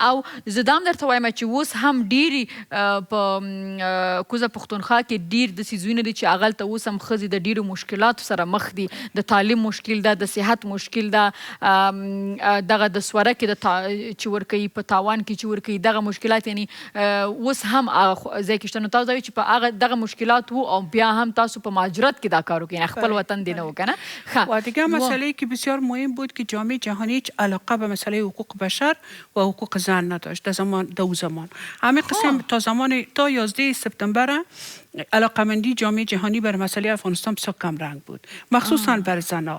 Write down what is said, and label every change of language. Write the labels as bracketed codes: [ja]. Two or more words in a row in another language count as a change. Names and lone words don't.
[ps] او زه دا هم درته وایم چې اوس هم ډېرې په کوزه پښتونخوا کې ډېر داسې ځایونه دي چې هغلته اوس هم ښځې د ډېرو مشکلاتو سره مخ دي. د تعلیم مشکل ده، د صحت مشکل ده، دغه د سورکې چې ورکوي په تاوان کې چې ورکوي دغه مشکلات، یعنی اوس هم ځای کې شته. نو تاسو وایئ چې په هغه دغه مشکلات و او بیا هم تاسو په مهاجرت کې دا کار وکړئ، خپل وطن دی نه و که نه. [fa] و دیگه مسئله که بسیار مهم بود که جامعه جهانی هیچ علاقه به مسئله حقوق بشر و حقوق زن نداشت در اون زمان. همین قسم تا 11 سپتامبر علاقمندی جامعه جهانی بر مسئله افغانستان بسیار کم رنگ بود، مخصوصا بر زنها.